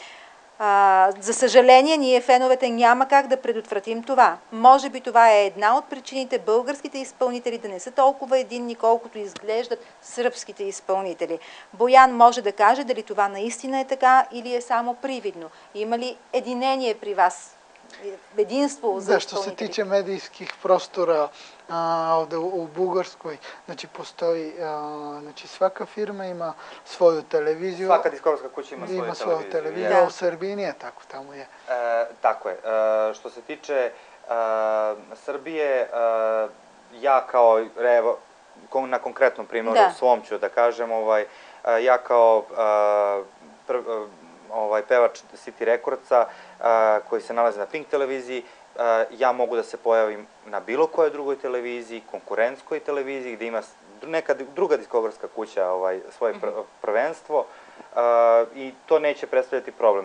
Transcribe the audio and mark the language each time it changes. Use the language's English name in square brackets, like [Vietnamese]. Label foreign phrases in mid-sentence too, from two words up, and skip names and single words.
[Bulgarian] За съжаление, ние феновете няма как да предотвратим това. Може би това е една от причините българските изпълнители да не са толкова единни, колкото изглеждат сръбските изпълнители. Боян може да каже дали това наистина е така или е само привидно. Има ли единение при вас? Единство за [Serbian] Što se tiče medijskih prostora ovde u Bugarskoj, znači postoji, znači svaka firma ima svoju televiziju. Svaka diskografska kuća ima svoju televiziju. A u Srbiji nije tako, tamo je. Tako je. Što se tiče Srbije, ja kao, evo, na konkretnom primjeru svom ću da kažem, ja kao pevač City Recordsa koji se nalazi na Pink televiziji, ja mogu da se pojavim na bilo kojoj drugoj televiziji, konkurentskoj televiziji gde ima neka druga diskografska kuća svoje prvenstvo i to neće predstavljati problem.